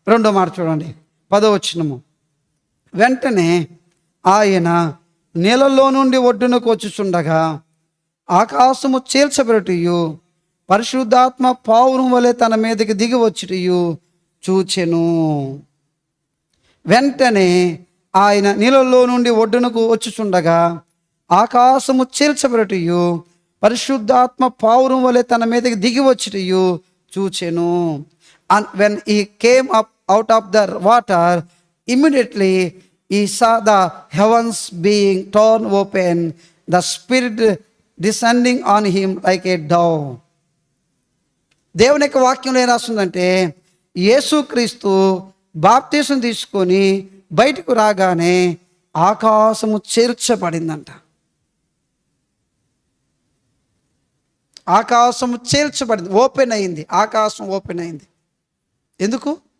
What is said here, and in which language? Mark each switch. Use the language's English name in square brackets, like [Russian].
[Telugu] రెండో మాట చూడండి, 10వ వచనము. వెంటనే ఆయన నీళ్ళలో నుండి ఒడ్డునకు వచ్చుచుండగా ఆకాశము చీల్చబెట్టుయు పరిశుద్ధాత్మ పావురం వలె తన మీదకి దిగి వచ్చుటయు చూచెను. వెంటనే ఆయన నీళ్ళలో నుండి ఒడ్డునకు వచ్చుచుండగా ఆకాశము చీల్చబెట్టుయు పరిశుద్ధాత్మ పావురం వలె తన మీదకి దిగి వచ్చుటయు చూచెను. [English] And when he came up out of the water, immediately he saw the heavens being torn open, the Spirit descending on him like a dove. [Telugu] దేవుని యొక్క వాక్యంలో ఏం రాస్తుందంటే, యేసుక్రీస్తు బాప్తీసం తీసుకొని బయటకు రాగానే ఆకాశము చేర్చబడిందంట. ఆకాశము చేర్చబడింది, ఓపెన్ అయింది. ఆకాశం ఓపెన్ అయింది. ఎందుకు?